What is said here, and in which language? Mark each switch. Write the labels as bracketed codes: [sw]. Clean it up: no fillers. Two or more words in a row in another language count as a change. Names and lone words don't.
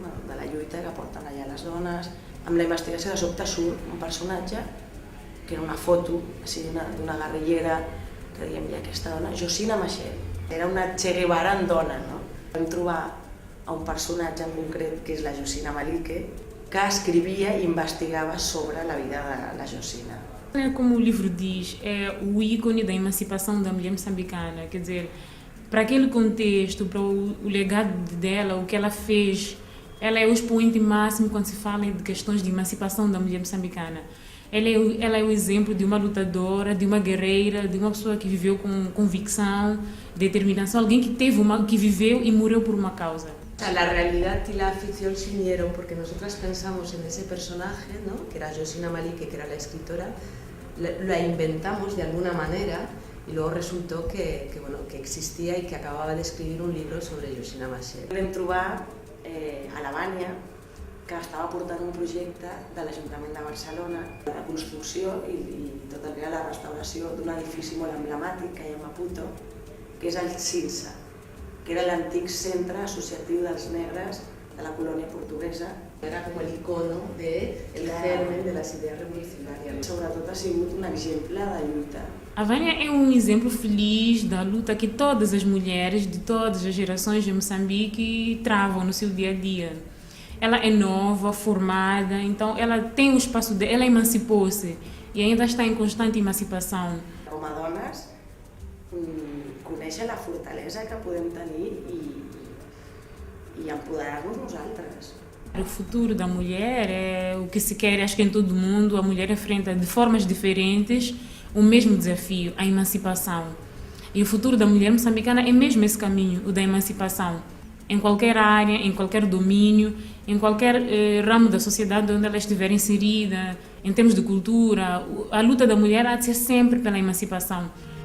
[ca] De la lluita que porten allà les dones. Amb la investigació de sobte surt un personatge que era una foto d'una guerrillera que dèiem, i aquesta dona, Josina Maché, era una Che Guevara en dona, no? Vam trobar a un personatge en concret, que és la Josina Malike, que escrevia i investigava sobre la vida de la Josina. [pt] Como o livro diz, é o ícone da emancipação da mulher moçambicana, quer dizer, para aquele contexto, para o legado dela, o que ela fez, ela é o expoente máximo quando se fala de questões de emancipação da mulher moçambicana. Ela é o exemplo de uma lutadora, de uma guerreira, de uma pessoa que viveu com convicção, determinação, alguém que viveu y morreu por una causa. [es] La realidad y la ficción se unieron porque nosotras pensamos en ese personaje, ¿no? Que era Josina Malike, que era la escritora, la inventamos de alguna manera y luego resultó que existía y que acababa de escribir un libro sobre Josina Maché. [ca] Vam trobar a la Bània, que estava portant un projecte de l'Ajuntament de Barcelona de construcció i tot el que era la restauració d'un edifici molt emblemàtic que hi ha a Maputo, que és el CINSA, que era l'antic centre associatiu dels negres de la colònia portuguesa. Era com l'icono del germen de les idees revolucionàries. Sobretot ha sigut un exemple de lluita. [pt] A Vânia é um exemplo feliz da luta que todas as mulheres de todas as gerações de Moçambique travam no seu dia a dia. Ela é nova, formada, então ela tem o espaço dela, ela emancipou-se e ainda está em constante emancipação. [ca] Com a dones, conèixer la fortalesa que podem tenir i empoderar-nos nosaltres. [pt] O futuro da mulher é o que se quer, acho que em todo o mundo, a mulher enfrenta de formas diferentes o mesmo desafio, a emancipação. E o futuro da mulher moçambicana é mesmo esse caminho, o da emancipação. Em qualquer área, em qualquer domínio, em qualquer ramo da sociedade onde ela estiver inserida, em termos de cultura, a luta da mulher há de ser sempre pela emancipação.